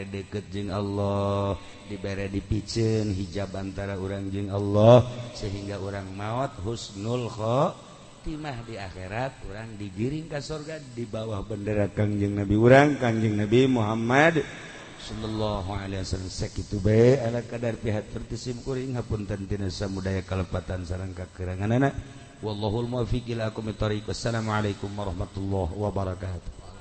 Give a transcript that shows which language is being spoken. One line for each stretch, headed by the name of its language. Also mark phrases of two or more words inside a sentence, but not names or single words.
Sundanese: deket jeung Allah dibere dipikeun hijab antara urang jeung Allah sehingga urang maot
Arabic: حسن الخاتمة
Sundanese: di akhirat urang digiring ka surga
Indonesian: di bawah bendera
Sundanese: Kangjeng Nabi urang Kangjeng Nabi Muhammad
Arabic: صلى الله عليه وسلم
Sundanese: sakitu bae ala kadar pihak tertisim kuring hapunten tina samudaya kalepatan sareng kakuranganana
Arabic: والله الموفق إلى أقوم الطريق. والسلام عليكم ورحمة الله وبركاته.